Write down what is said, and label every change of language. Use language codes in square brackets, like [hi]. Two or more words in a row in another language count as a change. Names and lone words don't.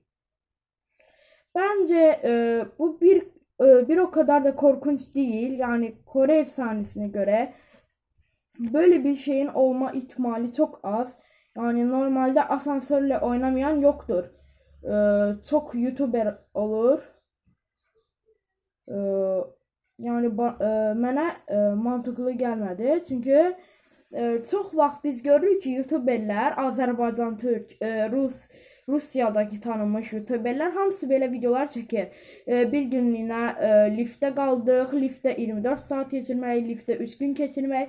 [tr] Bence bu bir o kadar da korkunç değil. Yani Kore efsanesine göre böyle bir şeyin olma ihtimali çok az. Yani normalde asansörle oynamayan yoktur. Çok YouTuber olur. [az] Yani mənə mantıqlı gəlmədi. Çünki çox vaxt biz görürük ki, YouTuberlər, Azərbaycan, Türk, Rusiyadakı tanınmış YouTuberlər hamısı belə videolar çəkir. Bir günlüyünə liftdə qaldıq, liftdə 24 saat keçirmək, liftdə 3 gün keçirmək.